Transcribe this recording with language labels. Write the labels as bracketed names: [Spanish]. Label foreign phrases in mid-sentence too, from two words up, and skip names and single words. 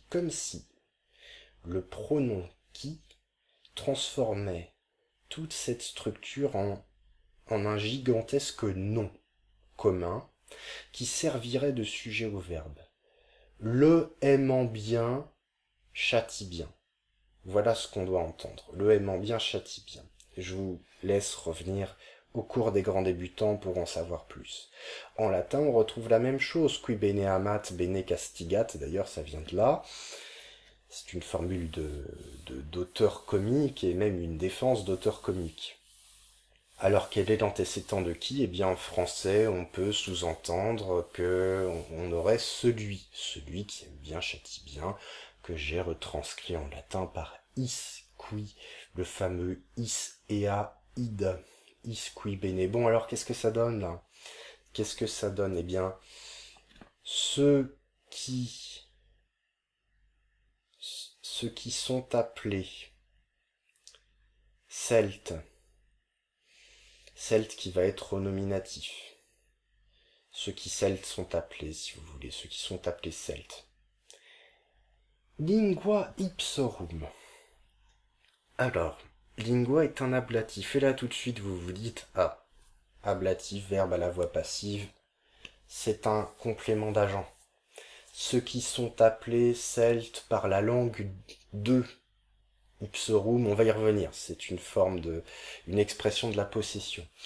[French] Comme si le pronom qui transformait toute cette structure en un gigantesque nom commun qui servirait de sujet au verbe. Le aimant bien châtie bien. Voilà ce qu'on doit entendre. Le aimant bien châtie bien. Je vous laisse revenir au cours des grands débutants pour en savoir plus. En latin, on retrouve la même chose. [Latin] Qui bene amat, bene castigat. [French] D'ailleurs, ça vient de là. C'est une formule d'auteur comique et même une défense d'auteur comique. Alors quel est l'antécédent de qui? Eh bien en français on peut sous-entendre que on aurait celui qui aime bien châtie bien, que j'ai retranscrit en latin par [Latin] is qui, [French] le fameux [Latin] is ea id, is qui bene. [French] Bon alors qu'est-ce que ça donne là? Qu'est-ce que ça donne? Eh bien ceux qui sont appelés Celtes, Celte qui va être au nominatif. Ceux qui Celtes sont appelés, si vous voulez, ceux qui sont appelés Celtes. [Latin] Lingua ipsorum. [French] Alors, lingua est un ablatif. Et là, tout de suite, vous vous dites, ah, ablatif, verbe à la voix passive, c'est un complément d'agent. Ceux qui sont appelés Celtes par la langue de ipsorum, on va y revenir, c'est une expression de la possession.